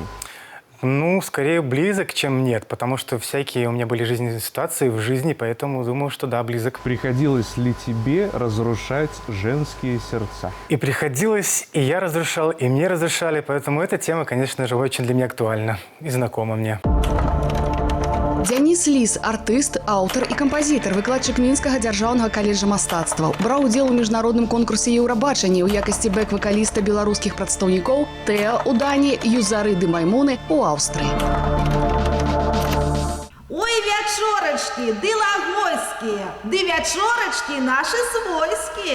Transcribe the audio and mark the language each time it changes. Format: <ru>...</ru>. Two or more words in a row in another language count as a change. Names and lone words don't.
<ru>Ну, скорее близок, чем нет, потому что всякие у меня были жизненные ситуации в жизни, поэтому думаю, что да, близок. Приходилось ли тебе разрушать женские сердца? И приходилось, и я разрушал, и мне разрушали, поэтому эта тема, конечно же, очень для меня актуальна и знакома мне.</ru> <be>Дионис Лис – артыст, аўтар і кампазітар, выкладчык Мінскага дзяржаўнага каледжа мастацтваў. Браў удзел у міжнародным конкурсе Еўрабачання ў якасці бэк-вакаліста беларускіх прадстаўнікоў Тэа ў Даніі, Юзары ды Маймуны ў Аўстрыі. Ой, вячорачкі, ды лагойскія, ды вячорачкі нашы свойскія.</be>